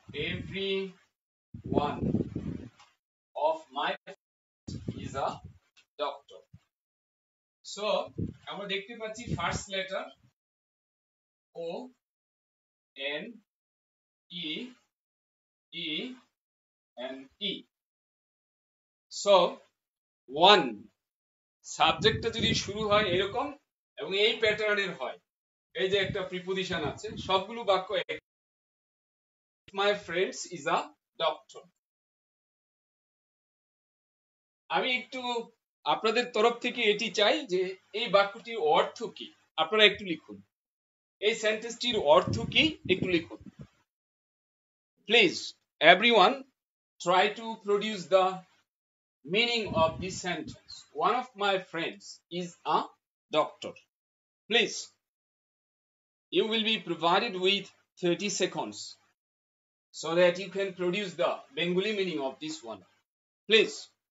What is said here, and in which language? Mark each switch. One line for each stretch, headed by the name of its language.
English: Every one of my friends is a doctor.
Bangla: So আমরা দেখতে পাচ্ছি first letter O N E E and E. So one সাবজেক্টটা যদি শুরু হয় এরকম এবং এই প্যাটার্নের হয়, এই যে একটা প্রিপোজিশন আছে, সবগুলো বাক্য
English: my friends is a doctor.
Bangla: আমি একটু আপনাদের তরফ থেকে এটি চাই যে এই বাক্যটির অর্থ কি আপনারা একটু লিখুন। এই সেন্টেন্সটির অর্থ কি একটু লিখুন।
English: Please everyone try to produce the meaning of this sentence. One of my friends is a doctor. Please, you will be provided with 30 seconds so that you can produce the Bengali meaning of this one. Please.